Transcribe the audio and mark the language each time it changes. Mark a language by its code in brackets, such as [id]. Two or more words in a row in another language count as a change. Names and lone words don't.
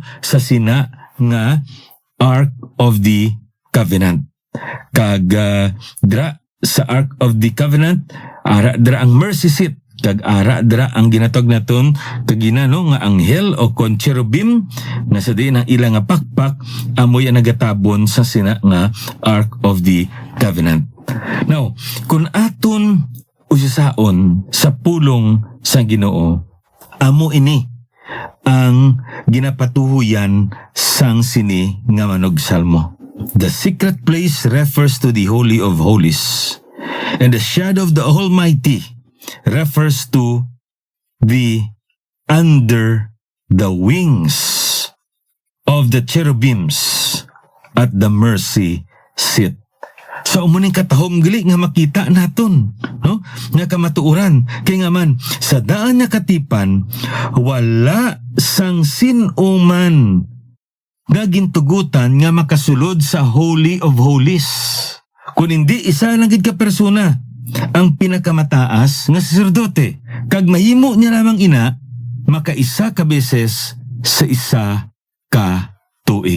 [hil] Sa sina nga Ark of the Covenant. Kag dira sa Ark of the Covenant, ara dira ang [en] mercy seat. [hil] Kag ara dira ang ginatawag naton kagina no nga anghel o kon cherubim nga sa diin ang ilang nga pakpak amoy ang nagatabon sa sina nga Ark of the Covenant. Now, kung aton usisaon sa pulong sa Ginoo, amo ini ang ginapatuhuyan sang sini nga manog salmo. [en] The secret place refers to the Holy of Holies, and the shadow of the Almighty refers to the under the wings of the cherubims at the mercy seat. [hil] So umuning katahom gali nga makita naton, no? Nga kamatuuran kay nga man sa daan nga katipan wala sang sin-uman nga gintugutan nga makasulod sa Holy of Holies. Kung hindi isa lang gid ka persona ang pinakamataas nga saserdote, kag mahimo niya lamang ina makaisa ka beses sa isa ka tuig.